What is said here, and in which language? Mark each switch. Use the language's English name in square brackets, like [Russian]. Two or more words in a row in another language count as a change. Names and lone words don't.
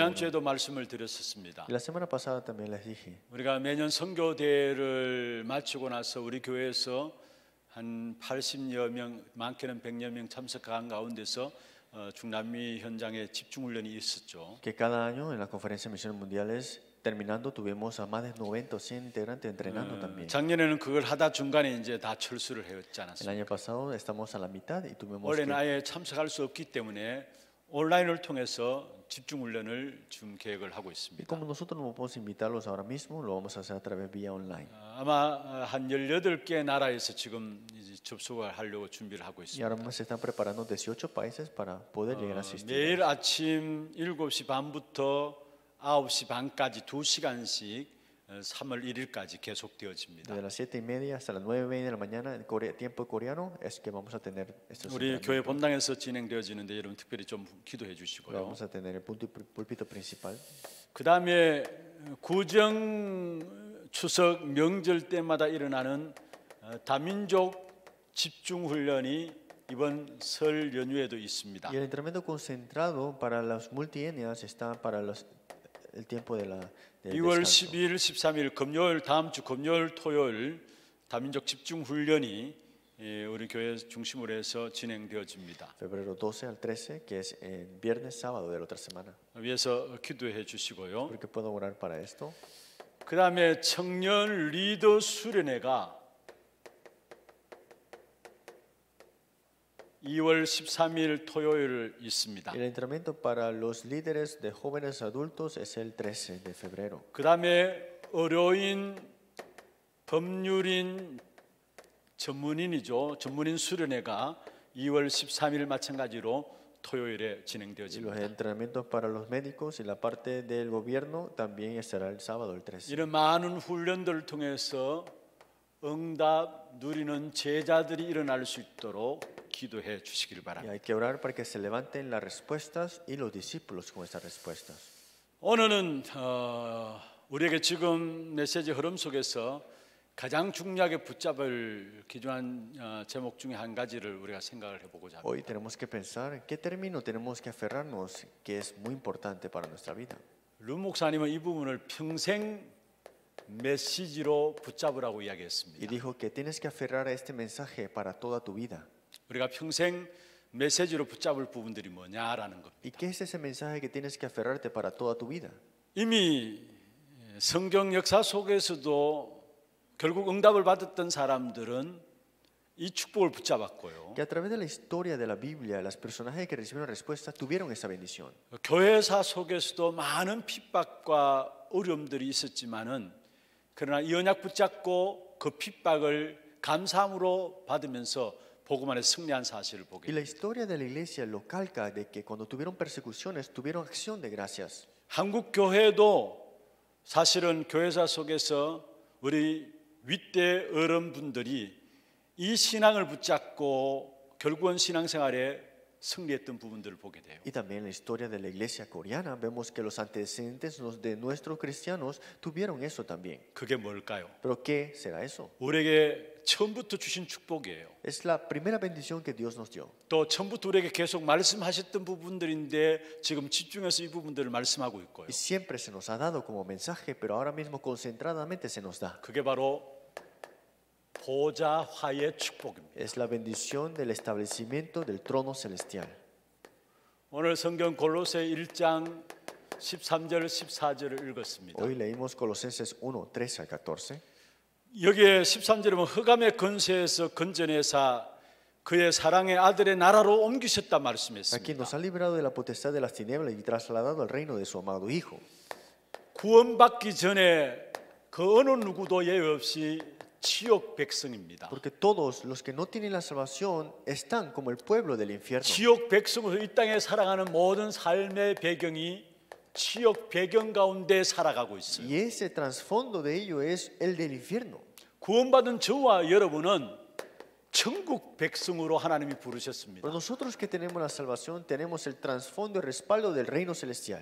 [Korean] 지난주에도 말씀을 드렸었습니다. [Spanish] Y la semana pasada también les dije, [Korean] 우리가 매년 선교대회를 마치고 나서 우리 교회에서 한 80여 명, 많게는 100여 명 참석한 가운데서 중남미 현장에 집중 훈련이 있었죠. [Spanish] que cada año en la conferencia de misiones mundiales, terminando, tuvimos a más de 90 o 100 integrantes entrenando también. [Korean] 작년에는 그걸 하다 중간에 이제 다 철수를 했지 [Spanish] El [Korean] 않았습니까? [Spanish] año pasado estamos a la mitad y tuvimos [Korean] 올해는 [Spanish] que, [Korean] 아예 참석할 수 없기 때문에 온라인을 통해서 집중 훈련을 지금 계획을 하고 [Spanish] y [Korean] 있습니다. [Spanish] como nosotros no podemos invitarlos ahora mismo, lo vamos a hacer a través vía online. [Korean] 아마 한 18개 나라에서 지금 이제 접속을 하려고 준비를 하고 [Spanish] Y [Korean] 있습니다. [Spanish] ahora mismo se están preparando 18 países para poder llegar a asistir. [Korean] 매일 아침 7시 반부터 9시 반까지 2시간씩 3월 1일까지 계속되어집니다. [Spanish] Desde las 7:30 hasta las 9:30 de la mañana, en tiempo coreano, es que vamos a tener estos [Korean] 우리 [Spanish] entrenamientos. [Korean] 교회 본당에서 진행되어지는데 여러분 특별히 좀 기도해 [Spanish] Lo [Korean] 주시고요. [Spanish] vamos a tener el púlpito principal. [Korean] 그 다음에 구정 추석 명절 때마다 일어나는 다민족 집중 훈련이 이번 설 연휴에도 있습니다. [Spanish] Y el entrenamiento concentrado para las multietnias está para el tiempo del [Korean] 2월 [Spanish] descanso. [Korean] 12일, 13일 금요일 다음 주 금요일, 토요일 다민족 집중 훈련이 우리 교회 중심으로 해서 진행되어집니다. [Spanish] Febrero 12 al 13, que es el viernes, sábado de la otra semana. [Korean] 위해서 기도해 주시고요. [Spanish] Porque puedo orar para esto. [Korean] 그 다음에 청년 리더 수련회가 2월 13일 토요일 있습니다. [Spanish] El entrenamiento para los líderes de jóvenes adultos es el 13 de febrero. [Korean] 그 다음에 의료인, 법률인, 전문인이죠. 전문인 수련회가 2월 13일 마찬가지로 토요일에 [Spanish] Y los [Korean] 진행되어집니다. [Spanish] entrenamientos para los médicos y la parte del gobierno también estará el sábado, el 13. [Korean] 이런 많은 훈련들을 통해서 응답 누리는 제자들이 일어날 수 있도록 기도해 주시길 [Spanish] Y [Korean] 바랍니다. [Spanish] hay que orar para que se levanten las respuestas y los discípulos con estas respuestas. [Korean] 오늘은 우리에게 지금 메시지 흐름 속에서 가장 중요하게 붙잡을 기중한 제목 중에 한 가지를 우리가 생각을 해보고자 합니다. [Spanish] Hoy tenemos que pensar en qué término tenemos que aferrarnos, que es muy importante para nuestra vida. [Korean] 룸 목사님은 이 부분을 평생 메시지로 붙잡으라고 [Spanish] Y [Korean] 이야기했습니다. [Spanish] dijo que tienes que aferrar a este mensaje para toda tu vida. [Korean] 우리가 평생 메시지로 붙잡을 부분들이 뭐냐라는 것. [Spanish] ¿Y qué es ese mensaje que tienes que aferrarte para toda tu vida? [Korean] 이미 성경 역사 속에서도 결국 응답을 받았던 사람들은 이 축복을 붙잡았고요. [Spanish] que a través de la historia de la Biblia, los personajes que recibieron respuesta tuvieron esa bendición. [Korean] 교회사 속에서도 많은 핍박과 어려움들이 있었지만은 그러나 이 언약 붙잡고 그 핍박을 감사함으로 받으면서 복음 안에 승리한 사실을 보게 [Spanish] Y la [Korean] 됩니다. [Spanish] historia de la iglesia lo calca de que cuando tuvieron persecuciones, tuvieron acción de gracias. [Korean] 한국 교회도 사실은 교회사 속에서 우리 윗대 어른분들이 이 신앙을 붙잡고 결국은 신앙생활에 승리했던 부분들을 보게 돼요. [Spanish] Y también en la historia de la iglesia coreana vemos que los antecedentes de nuestros cristianos tuvieron eso también. [Korean] 그게 뭘까요? [Spanish] ¿Pero qué será eso? [Korean] 우리에게 처음부터 주신 축복이에요. [Spanish] Es la primera bendición que Dios nos dio. [Korean] 또 처음부터 우리에게 계속 말씀하셨던 부분들인데 지금 집중해서 이 부분들을 말씀하고 있고요. [Spanish] Y siempre se nos ha dado como mensaje, pero ahora mismo concentradamente se nos da. [Korean] 그게 바로 보좌화의 축복입니다. [Spanish] Es la bendición del establecimiento del trono celestial. [Korean] 오늘 성경 골로새 1장 13절 14절을 읽었습니다. [Spanish] Hoy leímos Colosenses 1, 13 al 14. [Korean] 여기에 13절에 보면 흑암의 권세에서 건져내사 그의 사랑의 아들의 나라로 옮기셨다 [Spanish] A quien [Korean] 말씀했습니다. [Spanish] nos ha librado de la potestad de las tinieblas y trasladado al reino de su amado Hijo. [Korean] 구원받기 전에 그 어느 누구도 예외 없이 지옥 백성입니다. [Spanish] Porque todos los que no tienen la salvación están como el pueblo del infierno. [Korean] 지옥 백성으로 이 땅에 살아가는 모든 삶의 배경이 지옥 배경 가운데 살아가고 있어요. [Spanish] Y ese trasfondo de ello es el del infierno. [Korean] 구원받은 저와 여러분은 천국 백성으로 하나님이 [Spanish] Pero [Korean] 부르셨습니다. [Spanish] nosotros que tenemos la salvación tenemos el trasfondo y respaldo del reino celestial.